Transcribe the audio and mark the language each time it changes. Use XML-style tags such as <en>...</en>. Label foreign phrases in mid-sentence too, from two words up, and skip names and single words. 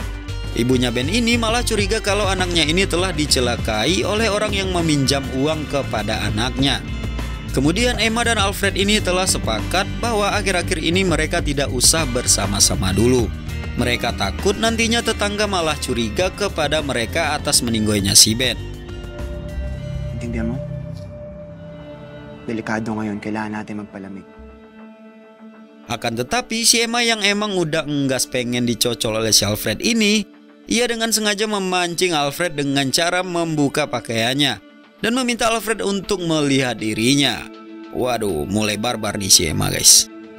<id>Ibunya Ben ini malah curiga kalau anaknya ini telah dicelakai oleh orang yang meminjam uang kepada anaknya. Kemudian Emma dan Alfred ini telah sepakat bahwa akhir-akhir ini mereka tidak usah bersama-sama dulu. Mereka takut nantinya tetangga malah curiga kepada mereka atas meninggoynya si Ben.</id> <tl>Intindihan mo? Delikado ngayon, kailangan natin magpalamig.</tl> <id>Akan tetapi si Emma yang emang udah enggas pengen dicocol oleh si Alfred ini, ia dengan sengaja memancing Alfred dengan cara membuka pakaiannya dan meminta Alfred untuk melihat dirinya. Waduh, mulai barbar nih si Emma guys.</id>